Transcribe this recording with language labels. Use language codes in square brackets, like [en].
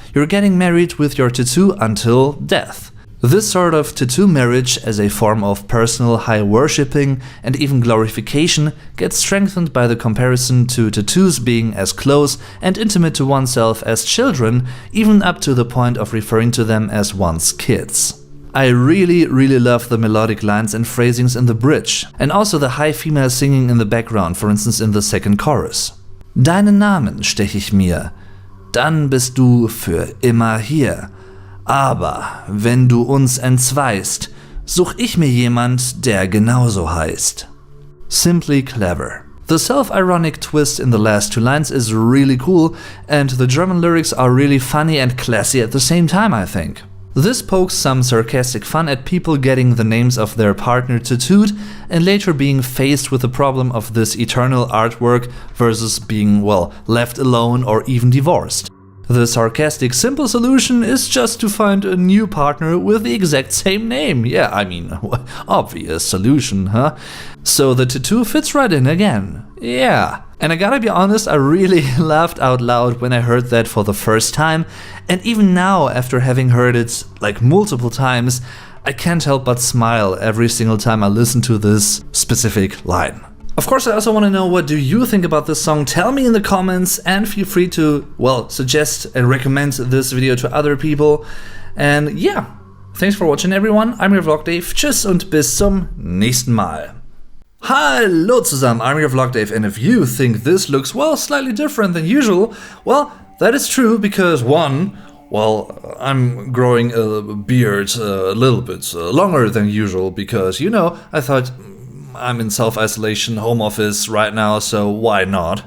[en] You're getting married with your tattoo until death. This sort of tattoo marriage, as a form of personal high worshipping and even glorification, gets strengthened by the comparison to tattoos being as close and intimate to oneself as children, even up to the point of referring to them as one's kids. I really love the melodic lines and phrasings in the bridge, and also the high female singing in the background, for instance in the second chorus. [de] Deinen Namen stech ich mir, dann bist du für immer hier. Aber wenn du uns entzweist, such ich mir jemand, der genauso heißt. [en] Simply clever. The self-ironic twist in the last two lines is really cool, and the German lyrics are really funny and classy at the same time, I think. This pokes some sarcastic fun at people getting the names of their partner tattooed and later being faced with the problem of this eternal artwork versus being, well, left alone or even divorced. The sarcastic simple solution is just to find a new partner with the exact same name. Yeah, I mean, obvious solution, huh? So the tattoo fits right in again. Yeah. And I gotta be honest, I really laughed out loud when I heard that for the first time, and even now, after having heard it like multiple times, I can't help but smile every single time I listen to this specific line. Of course, I also want to know, what do you think about this song? Tell me in the comments, and feel free to, well, suggest and recommend this video to other people. And yeah, thanks for watching everyone. I'm your Vlog Dave. [de] Tschüss und bis zum nächsten Mal. Hallo zusammen, [en] I'm your Vlog Dave, and if you think this looks, well, slightly different than usual, well, that is true because one, well, I'm growing a beard a little bit longer than usual because, you know, I thought I'm in self-isolation home office right now, so why not?